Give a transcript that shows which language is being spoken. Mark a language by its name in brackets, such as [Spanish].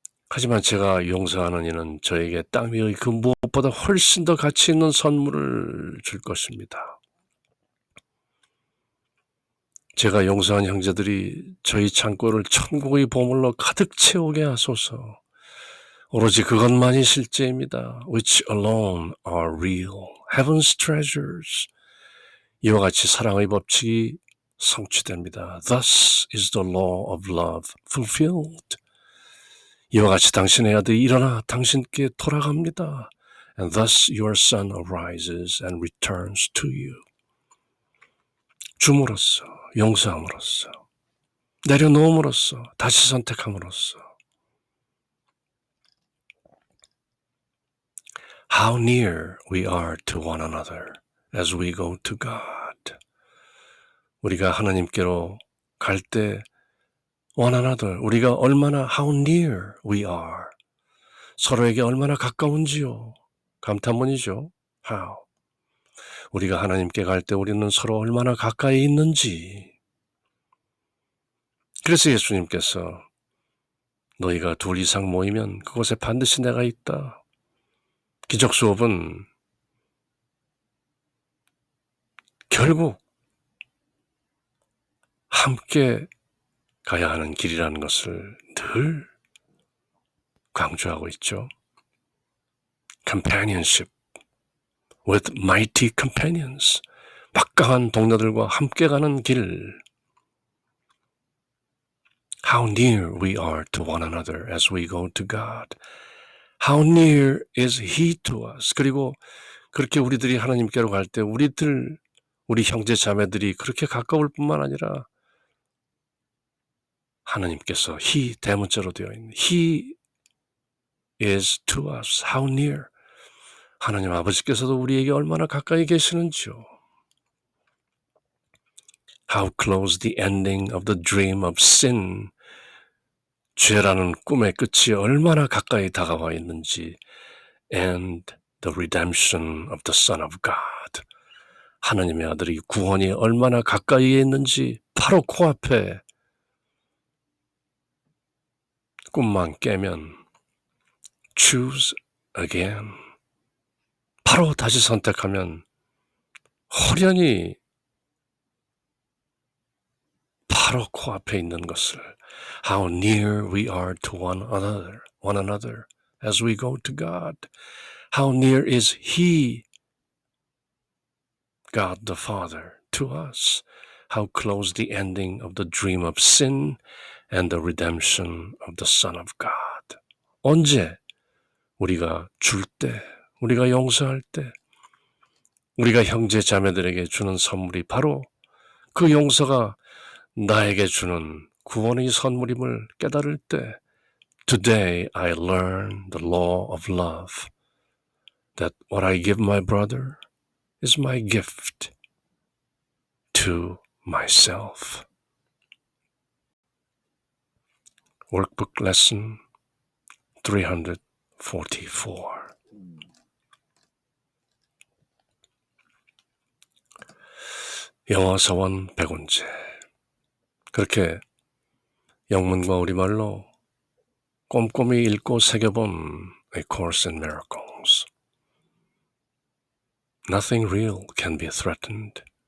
[Korean] 하지만 제가 용서하는 이는 저에게 땅 위의 그 무엇보다 훨씬 더 가치 있는 선물을 줄 것입니다. 제가 용서한 형제들이 저희 창고를 천국의 보물로 가득 채우게 하소서. 오로지 그것만이 실제입니다. [English] Which alone are real, heaven's treasures. [Korean] 이와 같이 사랑의 법칙이 성취됩니다. [English] Thus is the law of love fulfilled. [Korean] 이와 같이 당신의 아들이 일어나 당신께 돌아갑니다. [English] And thus your son arises and returns to you. [Korean] 줌으로써, 용서함으로써, 내려놓음으로써, 다시 선택함으로써. [English] How near we are to one another as we go to God. [Korean] 우리가 하나님께로 갈 때 [English] one another, [Korean] 우리가 얼마나 [English] how near we are. [Korean] 서로에게 얼마나 가까운지요. 감탄문이죠. How. 우리가 하나님께 갈 때 우리는 서로 얼마나 가까이 있는지. 그래서 예수님께서 너희가 둘 이상 모이면 그곳에 반드시 내가 있다. 기적 수업은 결국 함께 가야 하는 길이라는 것을 늘 강조하고 있죠. [English] Companionship with mighty companions. [Korean] 막강한 동료들과 함께 가는 길. [English] How near we are to one another as we go to God. How near is He to us. [Korean] 그리고 그렇게 우리들이 하나님께로 갈 때 우리 형제 자매들이 그렇게 가까울 뿐만 아니라 하나님께서 He 대문자로 되어 있는 He [English] is to us. How near. [Korean] 하나님 아버지께서도 우리에게 얼마나 가까이 계시는지요. [English] How close the ending of the dream of sin. [Korean] 죄라는 꿈의 끝이 얼마나 가까이 다가와 있는지. [English] And the redemption of the Son of God. [Korean] 하나님의 아들이 구원이 얼마나 가까이에 있는지 바로 코앞에 꿈만 깨면 [English] choose again. [Korean] 바로 다시 선택하면 호련히 바로 코앞에 있는 것을 [English] How near we are to one another as we go to God. How near is He, God the Father, to us. How close the ending of the dream of sin and the redemption of the Son of God. [Korean] 언제 우리가 줄 때, 우리가 용서할 때, 우리가 형제 자매들에게 주는 선물이 바로 그 용서가 나에게 주는 구원의 선물임을 깨달을 때 [English] Today I learn the law of love, that what I give my brother is my gift to myself. Workbook lesson 344. [Korean] 영어 서원 100원째. 그렇게 영문과 우리말로 꼼꼼히 읽고 새겨본 A Course in Miracles. [English] Nothing real can be threatened.